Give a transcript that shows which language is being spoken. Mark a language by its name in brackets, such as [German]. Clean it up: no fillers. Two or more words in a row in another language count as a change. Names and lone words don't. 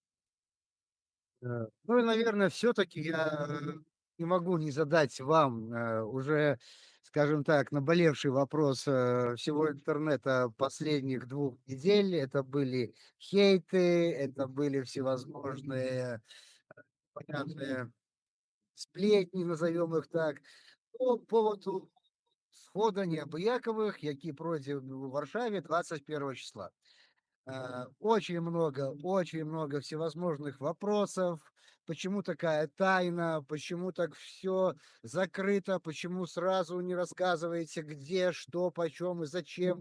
[Russian] Ну и, наверное, все-таки я не могу не задать вам уже, скажем так, наболевший вопрос всего интернета последних 2 недель. Это были хейты, это были всевозможные понятные сплетни, назовем их так, по поводу схода неабыяковых, [Belarusian] які пройдзе [Russian] в Варшаве 21 числа. Очень много всевозможных вопросов. Почему такая тайна? Почему так все закрыто? Почему сразу не рассказываете, где, что, почем и зачем?